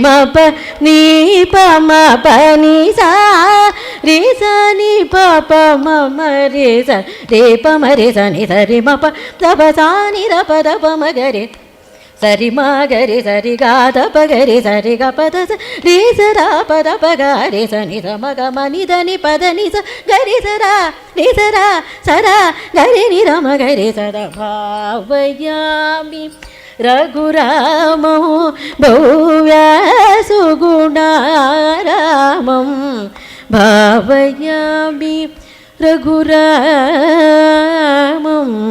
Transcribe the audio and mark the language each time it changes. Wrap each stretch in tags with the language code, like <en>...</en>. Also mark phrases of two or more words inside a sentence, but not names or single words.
<sa>ಪ ನೀ ಪ ಮ ಪ ನೀ ಸಾ ರಿ ಸ ನಿ ಪ ಪ ಮ ಮ ರಿ ಸ ರೇ ಪ ಮ ರಿ ಸ ನಿ ಸ ರಿ ಮ ಪ ದ ಪ ಸಾ ನಿ ರ ಪ ದ ಪ ಮ ಗ ರಿ ಸರಿ ಮ ಗ ರಿ ಸ ರಿ ಗ ದ ಪ ಗ ರಿ ಸ ರಿ ಗ ಪ ದ ಸ ರಿ ಸ ರ ಪ ದ ಪ ಗ ರಿ ಸ ನಿ ಸ ಮ ಗ ಮ ನಿ ದ ನಿ ಪ ದ ನಿ ಸ ಗ ರಿ ಸ ರ ರಿ ಸ ರ ಸ ರ ಗ ರಿ ನಿ ರ ಮ ಗ ರಿ ಸ ದ ಭಾವಯಾಮಿ ರಘುರಾಮೋ ಭವ್ಯ ಸುಗುಣಾರಾಮಂ ಭಾವಯಾಮಿ ರಘುರಾಮಂ.</sa>